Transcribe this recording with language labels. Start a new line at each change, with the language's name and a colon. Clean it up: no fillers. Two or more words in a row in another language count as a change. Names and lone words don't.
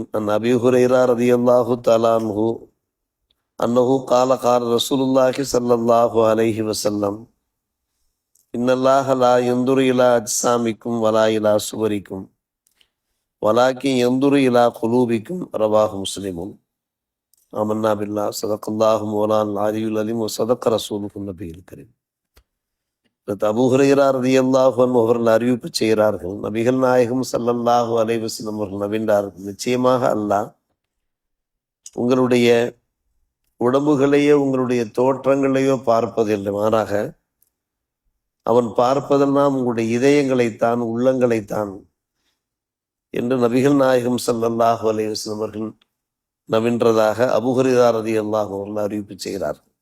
Arabic: عن أبي هريرة رضي الله تعالى عنه أنه قال رسول الله صلى الله عليه وسلم إن الله لا ينظر إلى أجسامكم ولا إلى صوركم ولكن ينظر إلى قلوبكم. رواه مسلم. آمنا بالله صدق الله مولانا العلي العليم وصدق رسوله النبي الكريم.
Tamil: அபூ ஹுரைரா ரலியல்லாஹு அன்ஹு அவர்கள் அறிவிப்பு செய்கிறார்கள், நபிகள் நாயகம் ஸல்லல்லாஹு அலைஹி வஸல்லம் அவர்கள் நபின்றார்கள், நிச்சயமாக அல்லாஹ் உங்களுடைய உடம்புகளையோ உங்களுடைய தோற்றங்களையோ பார்ப்பதில்லை, மாறாக அவன் பார்ப்பதெல்லாம் உங்களுடைய இதயங்களைத்தான், உள்ளங்களைத்தான் என்று நபிகள் நாயகம் ஸல்லல்லாஹு அலைஹி வஸல்லம் அவர்கள் நபின்றதாக அபூ ஹுரைரா ரலியல்லாஹு அவர்கள் அறிவிப்பு செய்கிறார்கள்.